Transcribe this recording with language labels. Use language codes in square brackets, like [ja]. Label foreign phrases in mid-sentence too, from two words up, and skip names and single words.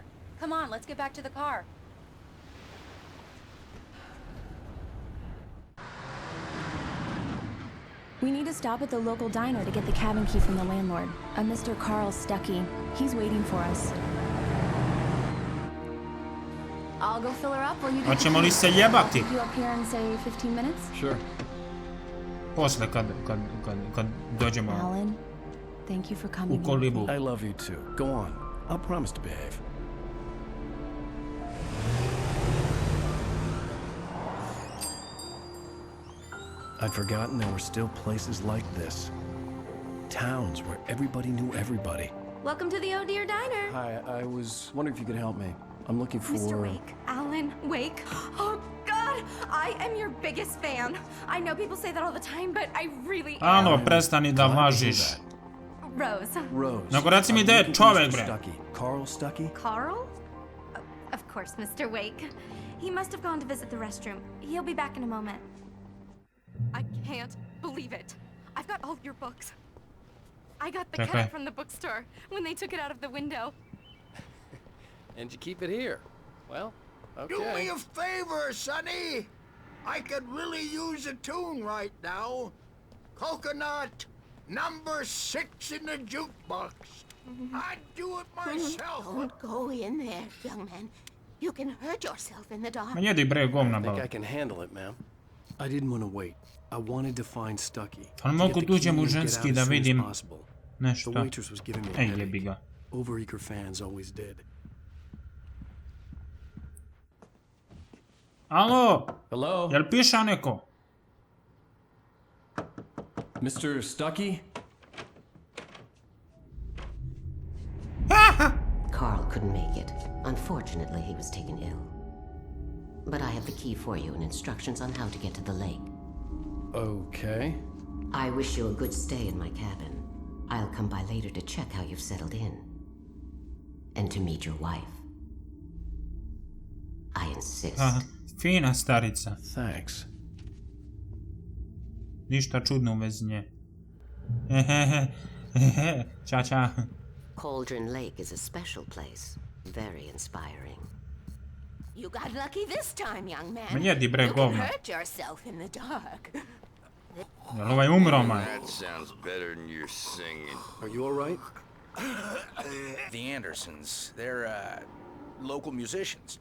[en] Come on, let's get back to the car. We need to stop at the local diner to get the cabin key from the landlord, a Mr. Carl Stuckey. He's waiting for us. I'll go fill her up while you do. [sr] Hoćemo li se jebati? [en] You up here in say 15 minutes? Sure. [sr] Posle kad dođemo [en] Alan, thank you for coming. [sr] u kolibu. [en] I love you too. Go on. I'll promise to behave. I'd forgotten there were still places like this. Towns where everybody knew everybody. Welcome to the Oh Dear Diner. Hi, I was wondering if you could help me. I'm looking for... Mr. Wake. Alan Wake. Oh, God! I am your biggest fan. I know people say that all the time, but I really am. [sr] Alo, prestani da lažiš. Rose. Rose. Nego reci mi da je čovek, bre. [en] Stuckey. Carl Stuckey? Carl? Of course, Mr. Wake. He must have gone to visit the restroom. He'll be back in a moment. I can't believe it. I've got all your books. I got the cat from the bookstore when they took it out of the window. And you keep it here. Well, okay. Do me a favor, Sonny. I could really use a tune right now. Coconut, number 6 in the jukebox. I'd do it myself. Don't go in there, young man. You can hurt yourself in the dark. [sr] Ma jedi bre govna [en] I think [sr] baba. [en] I can handle it, ma'am. I didn't want to wait. I wanted to find Stuckey. [sr] Ali mogu tuđem u ženski da vidim nešto. [en] The waitress was giving me a [sr] Ej, [en] headache. [sr] jebi ga. [en] Overeager fans always did. [sr] Alo, [en] Hello? [sr] jel piša neko? [en] Mr. Stuckey? Carl couldn't make it. Unfortunately, he was taken ill. But I have the key for you and instructions on how to get to the lake. Okay. I wish you a good stay in my cabin. I'll come by later to check how you've settled in. And to meet your wife. I insist. [sr] Aha, fina starica. [en] Thanks. [sr] Ništa čudno u vezi nje. Ča, ča. [en] Cauldron Lake is a special place. Very inspiring. You got lucky this time, young man. [sr] Ma jedi bre [en] You can [sr] govna. [en] hurt yourself in the dark. [sr] Jel ovaj umro, [en] man? That sounds better than your singing. Are you all right? The Andersons, they're, local musicians.